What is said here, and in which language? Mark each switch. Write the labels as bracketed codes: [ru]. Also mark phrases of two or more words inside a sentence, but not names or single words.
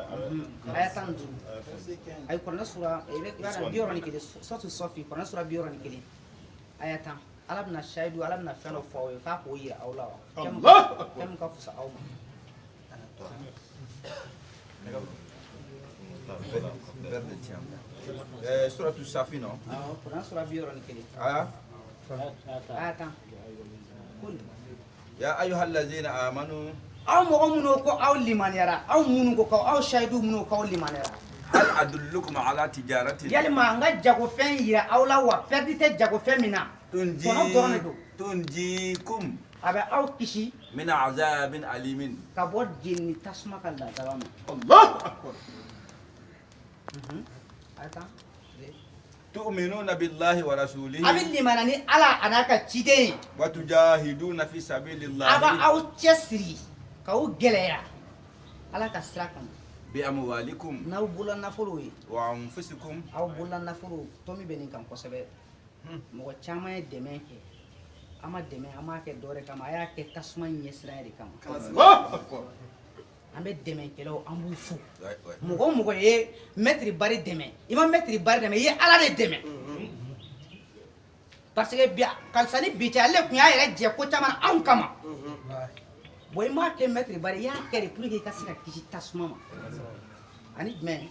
[bm] aya 15 ayi kuranɛ sura i b'a dɔn 61 suratu sɔfi kuranɛ sura 61 aya 10 ala bɛna sayidu ala bɛna fɛn dɔ fɔ aw ye k'a k'o yira aw la wa fɛn min ka fisa aw ma suratu safi no awɔ kuranɛ sura 61 aya aya 10 kul [ar] يا أيها الذين آمنوا [bm] aw mɔgɔ minnu ko aw limaniyara aw minnu ko aw sayidu minnu ko aw limaniyara [ar] هل أدلكم على تجارة [bm] yalima n ka jagofɛn yira aw la wa pɛridi tɛ jagofɛn min na kɔnɔ dɔrɔn de don [ar] tunjikum [bm] a bɛ aw kisi [ar] من عذاب أليم [bm] ka bɔ jeni tasuma ka ladaba ma [ar] الله أكبر. تؤمنون بالله ورسوله [bm] a bɛ limana ni ala a n'a ka ciden ye [ar] وتجاهدون في [bm] a bɛ [ar] sabilillahi [bm] aw cɛsiri k'aw gɛlɛya ala ka sira kama [ar] بأموالكم [bm] n'aw bolola nafolo ye [ar] وأنفسكم [bm] aw bolola nafolo tomi bɛ nin kan kosɛbɛ mɔgɔ caman ye dɛmɛ kɛ an ma dɛmɛ an m'a kɛ dɔwɛrɛ kama a y'a kɛ tasuma ɲɛsira de kama an bɛ dɛmɛkɛlaw an b'u fo mɔgɔ o mɔgɔ ye mɛtiri bari dɛmɛ i ma mɛtiri bari dɛmɛ i ye ala de dɛmɛ [fr] parce que [bm] bi karisa ni bi cɛ ale tun y'a yɛrɛ jɛ ko caman na anw kama bon i m'a kɛ mɛtiri bari i y'a kɛ de [fr] pour que [bm] i ka se ka kisi tasuma ma ani jumɛn